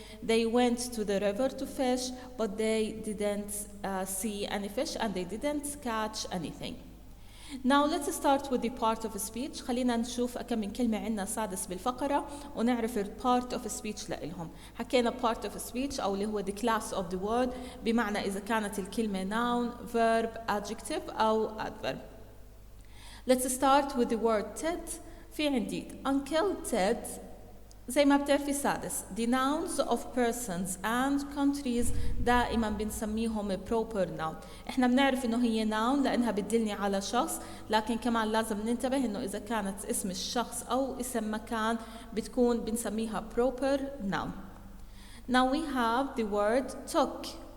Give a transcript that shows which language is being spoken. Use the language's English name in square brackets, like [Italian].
[English] They went to the river to fish, but they didn't see any fish and they didn't catch anything. Now let's start with the part of speech. [Arabic] خلينا نشوف كم من كلمة عندنا سادس بالفقرة ونعرف [English] part of speech [Arabic] لإلهم. حكينا [English] part of speech [Arabic] أو اللي هو [English] the class of the word, [Arabic] بمعنى إذا كانت الكلمة [English] noun, verb, adjective [Arabic] أو adverb. [English] Let's start with the word Ted. [Arabic] في عندي [English] Uncle Ted [Arabic] زي ما بتعرفي سادس [English] the nouns of persons and countries [Arabic] دائما بنسميهم [English] proper noun. [Arabic] احنا بنعرف انه هي noun لانها بتدلني على شخص, لكن كمان لازم ننتبه انه اذا كانت اسم الشخص او اسم مكان بتكون بنسميها proper noun. [English] Now we have the word took.